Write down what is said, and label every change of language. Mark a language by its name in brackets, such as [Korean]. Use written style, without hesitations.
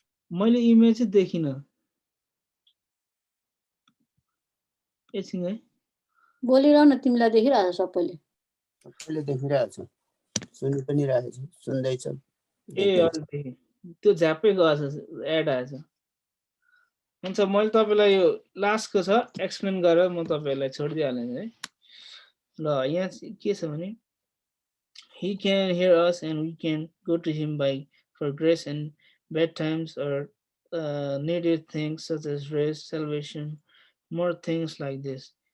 [Nepali] मैले इमेल चाहिँ देखिन एकछिन है बोलिरह न तिमीलाई देखिरहेछ सबैले सबैले देखिरहेछ सुनि पनि रहेछ सुन्दैछ ए अहिले त्यो झ्यापै गएछ एड आएछ हुन्छ मैले तपाईलाई यो लास्टको छ एक्सप्लेन गरेर म तपाईहरुलाई छोडिदिइहाल्छु है ल यहाँ के छ भने [English] he can hear us and we can go to him by for grace in bad times or needed things such as rest, salvation, more things like this.